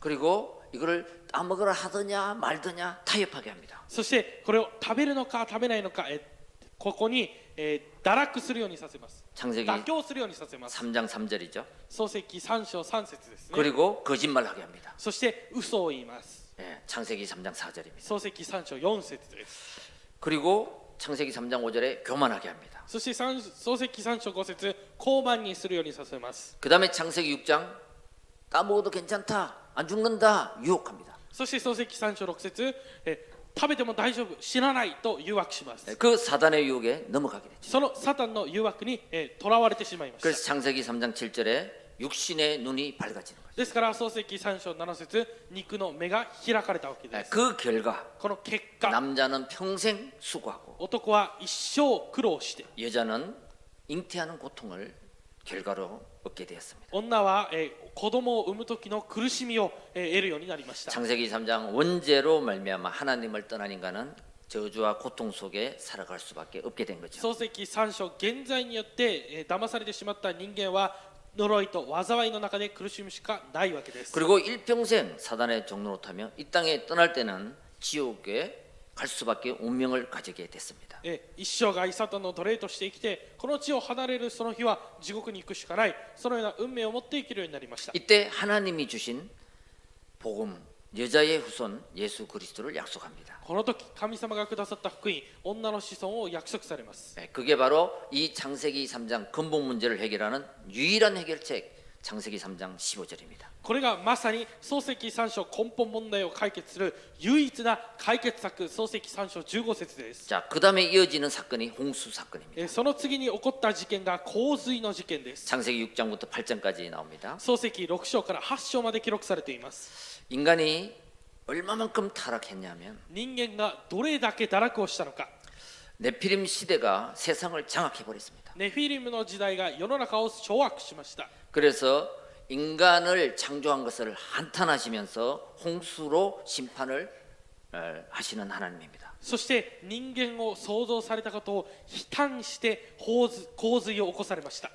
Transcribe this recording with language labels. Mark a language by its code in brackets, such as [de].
[ko] 그리고 이거를 따먹으라 하더냐 말더냐 타협하게 합니다. [ja] そしてこれを食べるのか食べないのかここに堕落するようにさせます。 [ko] 창세기 [ja] 妥協するようにさせます。 [ko] 3장 3절이죠. [ja] 創世記3章3節ですね。 [ko] 그리고 거짓말하게 합니다. [ja] そして嘘を言います。 [ko] 창세기 3장 4절입니다. [ja] 創世記3章4節です。 [ko] 그리고 창세기 3장 5절에 교만하게 합니다. [ja] そして創世記3章5節傲慢にするようにさせます。 [ko] 그 다음에 창세기 6장 따먹어도 괜찮다 안 죽는다 유혹합니다. [ja] そして創世記3章6節食べても大丈夫死なないと誘惑します。 [ko] 그 사단의 유혹에 넘어가게 됐죠. [ja] そのサタンの誘惑にとらわれてしまいました。 [ko] 그래서 창세기 3장 7절에 육신의 눈이 밝아지는 거죠. [ja] ですから創世記3章7節肉の目が開かれたわけです。 [ko] 그 결과 [ja] この結果 [ko] 남자는 평생 수고하고 [ja] 男は一生苦労して [ko] 여자는 잉태하는 고통을 결과로 얻게 되었습니다. [ja] 女は子供を産む時の苦しみを得るようになりました。 [ko] 창세기 3장 원죄로 말미암아 하나님을 떠난 인간은 저주와 고통 속에 살아갈 수밖에 없게 된 거죠. [ja] 創世記3章現在によって騙されてしまった人間は呪いと災いの中で苦しむしかないわけです。 [ko] 그리고 일평생 사단의 종노릇하며 이 땅에 떠날 때는 지옥에 갈 수밖에 운명을 가지게 됐습니다. [ja] 一生涯サタンの奴隷として生きてこの地を離れるその日は地獄に行くしかない、そのような運命を持って生きるようになりました。 [ko] 이때 하나님이 주신 복음, 여자의 후손 예수 그리스도를 약속합니다. [ja] この時神様がくださった福音、女の子孫を約束されます。 [ko] 그게 바로 이 창세기 3장 근본 문제를 해결하는 유일한 해결책 창세기 3장 15절입니다. [ja] これがまさに創世記3章根本問題を解決する唯一な解決策、創世記3章15節です。 [ko] 자, 그다음에 이어지는 사건이 홍수 사건입니다. [ja] その次に起こった事件が洪水の事件です。 [ko] 창세기 6장부터 8장까지 나옵니다. [ja] 創世記6章から8章まで記録されています。 [ko] 인간이 얼마만큼 타락했냐면 [ja] 人間がどれだけ堕落をしたのか。 [ko] 네피림 시대가 세상을 장악해 버렸습니다. [ja] ネフィリムの時代が世の中を掌握しました。 [ko] 그래서 인간을 창조한 것을 한탄하시면서 홍수로 심판을 하시는 하나님입니다. [ja] そして人間を創造されたことを悲嘆して洪水を起こされました。